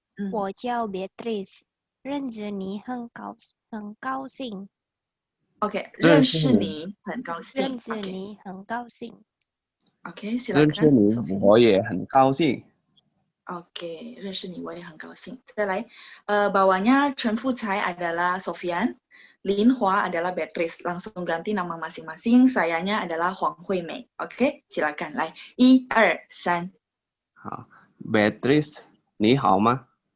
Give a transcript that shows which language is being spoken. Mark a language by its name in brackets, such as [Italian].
[Chinese] 我叫 Beatrice， 认识你很高兴。 OK， 认识你很高兴。认识你很高兴。 OK，认识你我也很高兴。 Oke, 认识你我也很高兴. [Indonesian] Kita lain, bawahnya Chen Fucai adalah Sofian, Lin Hua adalah Beatrice. Langsung ganti nama masing-masing. Sayanya adalah Huang Huimei. Oke, silakan. [Chinese] 来，1、2、3。好 ，Beatrice， 你好吗？